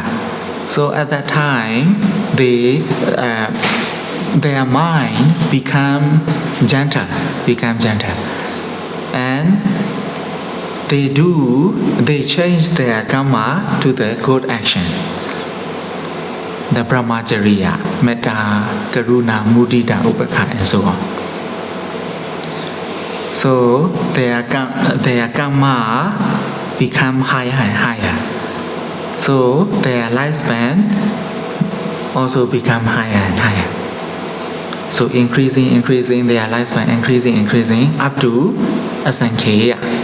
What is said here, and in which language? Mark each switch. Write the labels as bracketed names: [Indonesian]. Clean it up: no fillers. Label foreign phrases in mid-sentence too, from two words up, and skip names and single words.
[English] So at that time, their mind become gentle, and they change their karma to the good action. [Pali] The brahmacharya, metta, karuna, mudita, upekha, [English] and so on. So their karma become higher and higher. So their lifespan also become higher and higher. So increasing their lifespan, increasing up to asankheya.